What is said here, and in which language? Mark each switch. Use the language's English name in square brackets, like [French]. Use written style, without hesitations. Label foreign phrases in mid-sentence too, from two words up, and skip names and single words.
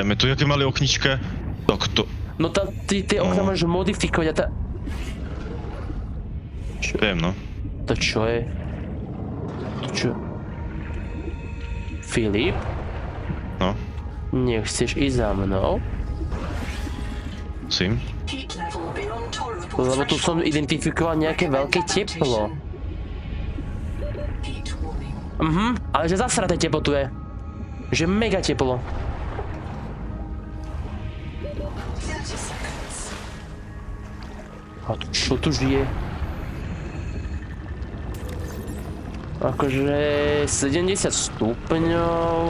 [Slovak] Tu jaké mali oknička. Tak to... No tie okna môžeš modifikovať a tá... Viem, no. To čo je? To čo? Filip? No. Nechceš ísť za mnou? Sim. [English] Heat level beyond tolerable [Slovak] Lebo tu som [English] threshold. [Slovak] identifikoval nejaké veľké teplo. [English] Heat warning. [Slovak] Ale že zasraté teplo tu je. Že mega teplo. 30 seconds. A tu čo tu žije? Akože 70 stupňov.